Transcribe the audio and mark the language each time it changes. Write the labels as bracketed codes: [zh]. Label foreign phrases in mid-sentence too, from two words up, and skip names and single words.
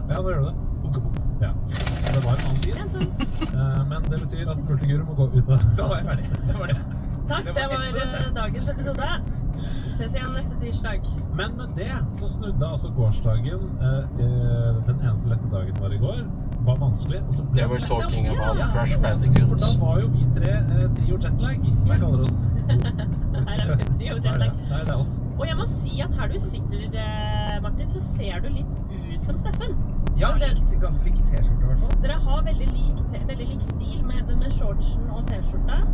[no] Ja, nå gjør du det. Ja. Det var en annen tid. En sånn. Men det betyr at Multiguru må gå ut av Da var jeg ferdig. Det var det. Takk, det var dagens episode. Ses igjen neste tirsdag. Men med det så snudde altså gårsdagen, den eneste lette dagen var i går, var vanskelig, og så ble [en] They were [no] det [en] talking [no] Ja. [en] about Crash [no] For [en] Bandicoot. [no] da var jo vi tre trio jetlag, som jeg kaller oss. Her er vi trio jetlag. Nei, det er oss. Og jeg må si at her du sitter, Martin, så ser du litt ut som Steffen. Ja, ganske like t-skjorte i hvert fall. Dere har veldig lik stil med shortsen og t-skjorta.